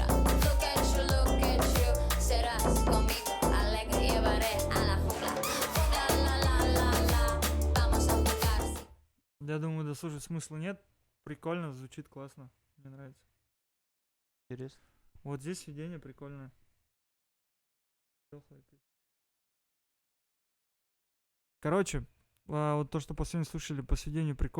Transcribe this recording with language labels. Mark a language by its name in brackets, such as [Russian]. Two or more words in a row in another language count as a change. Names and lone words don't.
[English] Look at you, [Spanish] serás conmigo alegre. Llevaré a la jungla. Jungla, la la la la. Vamos a jugar. [Russian] Я думаю, дослушать смысла нет. Прикольно, звучит классно. Мне нравится. Интересно. Вот здесь сведение прикольное. Тёплая песня. Короче, вот то, что последнее слушали по сведению, прикольно.